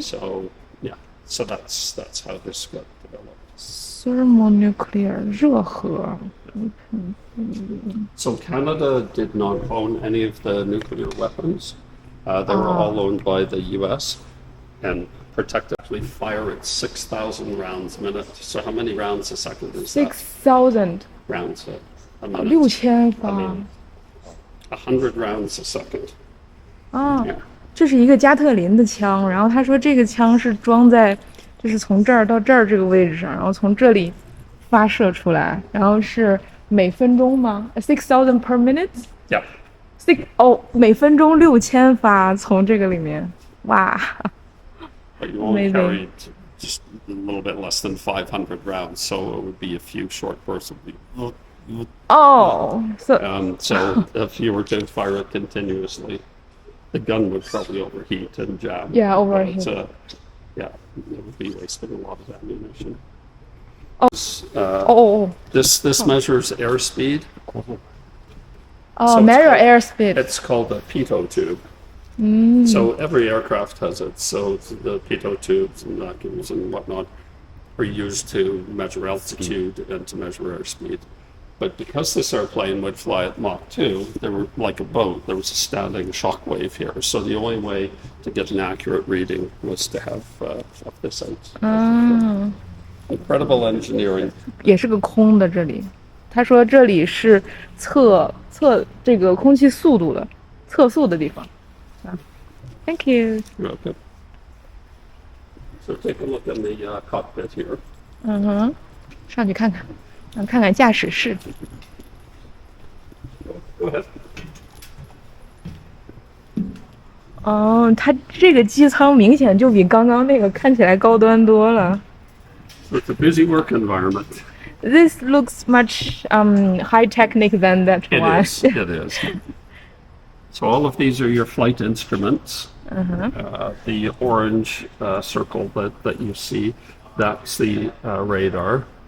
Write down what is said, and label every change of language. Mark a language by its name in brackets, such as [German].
[English] So that's how this got developed. Thermonuclear 热核. So Canada did not own any of the nuclear weapons. They were all owned by the U.S. and protected. Actually fire at 6,000 rounds a minute. So how many rounds a second is that? 6,000. Rounds a minute. [Chinese] 6000发. [English] 100 rounds a second. [Chinese] 这是一个加特林的枪，然后他说这个枪是装在，就是从这儿到这儿这个位置上，然后从这里发射出来，然后是每分钟吗？ [English] 6000 per minute? Yeah. [Chinese] 每分钟6000发从这个里面，哇！ [English] But you only carried just a little bit less than 500 rounds, so it would be a few short bursts of so if you were to fire it continuously, the gun would probably overheat and jam. Yeah, overheat. It would be wasting a lot of ammunition. This measures airspeed. Measure airspeed. It's called a pitot tube. So every aircraft has it. So the pitot tubes and vacuums and whatnot are used to measure altitude and to measure airspeed. But because this airplane would fly at Mach 2, there were like a boat. There was a standing shock wave here. So the only way to get an accurate reading was to have this out. Incredible engineering. [Chinese] 也是个空的这里，他说这里是测这个空气速度的测速的地方。 [English] Thank you. You're welcome. So take a look in the cockpit here. [Chinese] 上去看看，看看驾驶室。 [English] Go ahead. [Chinese] 它这个机舱明显就比刚刚那个看起来高端多了。 [English] So it's a busy work environment. This looks much high technic than that one. It is. So all of these are your flight instruments. The orange circle that you see, that's the radar.